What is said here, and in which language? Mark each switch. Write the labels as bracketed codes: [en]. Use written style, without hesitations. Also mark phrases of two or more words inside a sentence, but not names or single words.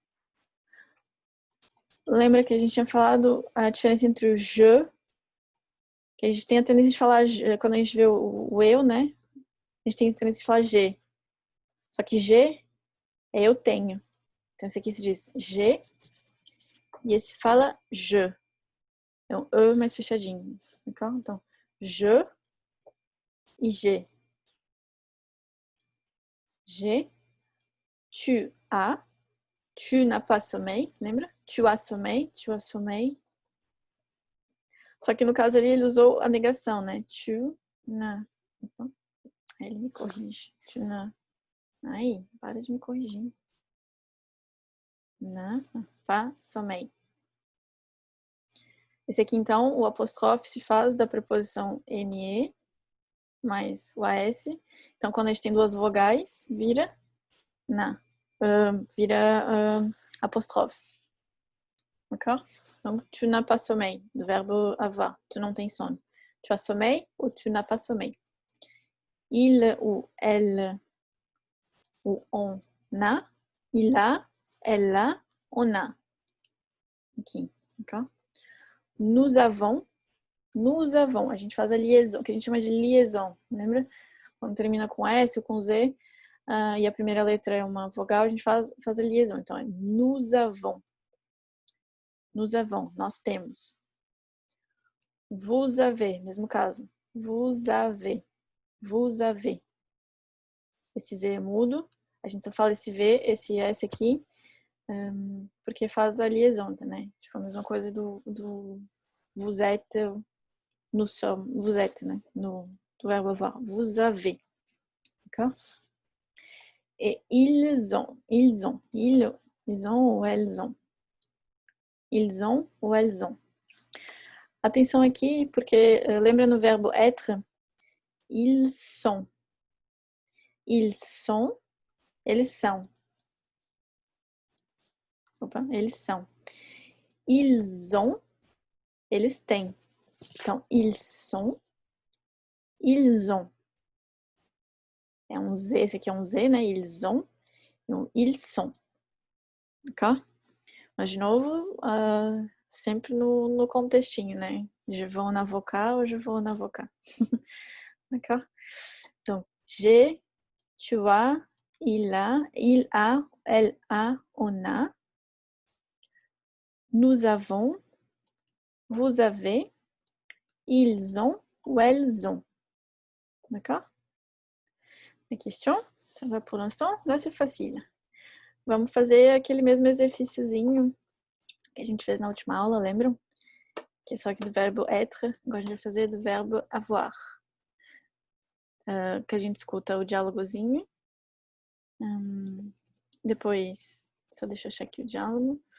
[pt] Lembra que a gente tinha falado a diferença entre o je, que a gente tem a tendência de falar, quando a gente vê o eu, né? A gente tem a tendência de falar je. Só que je é eu tenho. Então, esse aqui se diz je, e esse fala je. Então, E mais fechadinho. D'accord? Então, [fr] je e je. Je, tu n'as pas sommeil, [pt] lembra? [fr] Tu as sommeil. [pt] Só que no caso ali ele usou a negação, né? [fr] Tu n'as. [pt] Então, ele me corrige. [fr] Tu n'as. [pt] Aí, para de me corrigir. [fr] N'as pas sommeil. [pt] Esse aqui, então, o apóstrofe se faz da preposição NE mais o AS. Então, quando a gente tem duas vogais, vira na. Vira apóstrofe. [fr] D'accord? Donc, tu n'as pas sommeil, do verbo avoir. [pt] Tu não tens sono. [fr] Tu as sommeil ou tu n'as pas sommeil. Il ou elle ou on a. Il a, elle a, on a. Aqui, d'accord? Nous avons. [pt] A gente faz a liaison, que a gente chama de liaison. Lembra? Quando termina com S ou com Z e a primeira letra é uma vogal, a gente faz a liaison. Então, é [fr] nous avons. [pt] Nós temos. [fr] Vous avez, [pt] mesmo caso. [fr] Vous avez. [pt] Esse Z é mudo. A gente só fala esse V, esse S aqui, porque faz a liaison, né? Tipo, a mesma coisa do [fr] vous êtes, nous sommes, vous êtes, [pt] né? Do verbo avoir. [fr] Vous avez. D'accord? Et ils ont ou elles ont. Ils ont ou elles ont. [pt] Atenção aqui, porque lembra no verbo être? [fr] Ils sont. [pt] Eles são. Opa, eles são. [fr] Ils ont, [pt] eles têm. Então, [fr] ils sont. Ils ont. [pt] É um Z, esse aqui é um Z, né? [fr] Ils ont. Então, ils sont. D'accord? [pt] Mas, de novo, sempre no contextinho, né? [fr] Je vais en avocat ou je vais en avocat. D'accord? Donc, j'ai, tu as, il a, elle a, on a. Nous avons, vous avez, ils ont ou elles ont. D'accord? A question? Ça va pour l'instant? Là, c'est facile. [pt] Vamos fazer aquele mesmo exercíciozinho que a gente fez na última aula, lembram? Que é só aqui do [fr] verbo être. [pt] Agora a gente vai fazer do [fr] verbo avoir. [pt] Que a gente escuta o diálogozinho. Depois, só deixa eu achar aqui o diálogo.